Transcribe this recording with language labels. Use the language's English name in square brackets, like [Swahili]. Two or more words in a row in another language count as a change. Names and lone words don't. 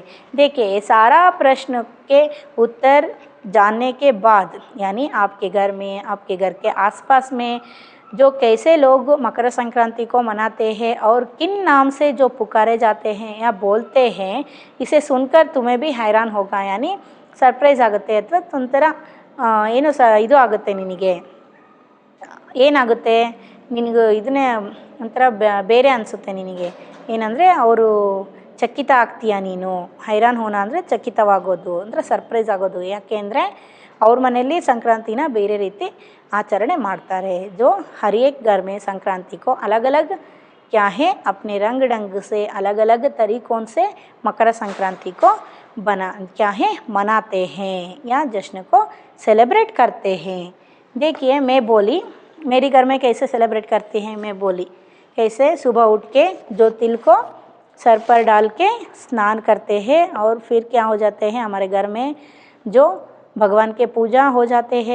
[Hindi] देखिए सारा प्रश्न के उत्तर जानने के बाद, यानी आपके घर में, आपके घर के आसपास में जो कैसे लोग मकर संक्रांति को मनाते हैं और किन नाम से जो पुकारे जाते हैं या बोलते हैं, इसे सुनकर तुम्हें भी हैरान होगा, यानी [Kannada] ಸರ್ಪ್ರೈಸ್ ಆಗುತ್ತೆ ಅಥವಾ ಒಂಥರ ಏನು ಇದು ಆಗುತ್ತೆ, ಏನಾಗುತ್ತೆ ನಿನಗೆ ಇದನ್ನೇ ಒಂಥರ ಬೇರೆ ಅನಿಸುತ್ತೆ ನಿನಗೆ, ಏನಂದರೆ ಅವರು ಚಕಿತ ಆಗ್ತೀಯ ನೀನು, [Hindi] हैरान होना [Kannada] ಅಂದರೆ ಚಕಿತವಾಗೋದು ಅಂದರೆ ಸರ್ಪ್ರೈಸ್ ಆಗೋದು, ಯಾಕೆ ಅಂದರೆ ಅವ್ರ ಮನೆಯಲ್ಲಿ ಸಂಕ್ರಾಂತಿನ ಬೇರೆ ರೀತಿ ಆಚರಣೆ ಮಾಡ್ತಾರೆ। [Hindi] जो हर एक घर में संक्रांति को अलग अलग क्या है, अपने रंग ढंग से अलग अलग तरीक़ों से मकर संक्रांति को मनाते हैं या जश्न को सेलिब्रेट करते हैं। देखिए मैं बोली मेरी घर में कैसे सेलिब्रेट करते हैं, मैं बोली कैसे सुबह उठ के जो तिल को सर पर डाल के स्नान करते हैं, और फिर क्या हो जाते हैं हमारे घर में जो भगवान के पूजा हो जाते हैं।